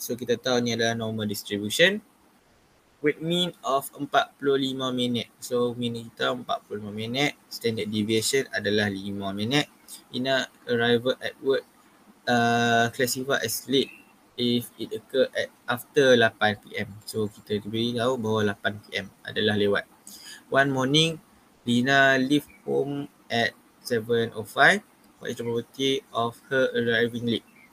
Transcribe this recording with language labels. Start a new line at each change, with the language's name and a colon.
Malay: So kita tahu ni adalah
English: normal distribution with mean of
Malay: 45 minit. So mean kita 45 minit, standard deviation adalah 5 minit.
English: Ina arrival at work classified as late if it occur at after 8 PM.
Malay: So kita beritahu bahawa 8 PM adalah lewat.
English: One morning, Lina leave home at 7:05. What is the probability of her arriving late?